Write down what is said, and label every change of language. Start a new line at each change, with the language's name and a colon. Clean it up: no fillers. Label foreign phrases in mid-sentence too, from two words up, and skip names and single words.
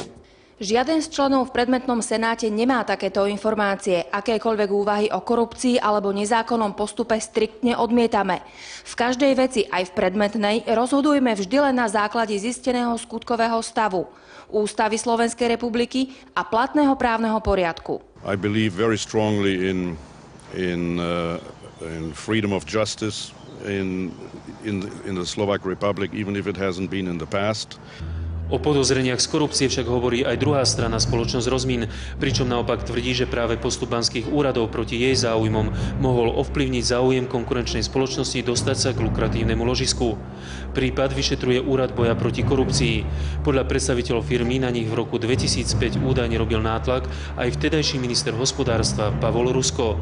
Slovak: Žiaden z členov v predmetnom senáte nemá takéto informácie. Akékoľvek úvahy o korupcii alebo nezákonnom postupe striktne odmietame. V každej veci, aj v predmetnej, rozhodujme vždy len na základe zisteného skutkového stavu, Ústavy Slovenskej republiky a platného právneho poriadku.
English: I believe very strongly in freedom of justice in the Slovak Republic, even if it hasn't been in the past.
Slovak: O podozreniach z korupcie však hovorí aj druhá strana, spoločnosť Rozmin, pričom naopak tvrdí, že práve postup banských úradov proti jej záujmom mohol ovplyvniť záujem konkurenčnej spoločnosti dostať sa k lukratívnemu ložisku. Prípad vyšetruje Úrad boja proti korupcii. Podľa predstaviteľov firmy na nich v roku 2005 údajne robil nátlak aj vtedajší minister hospodárstva Pavol Rusko.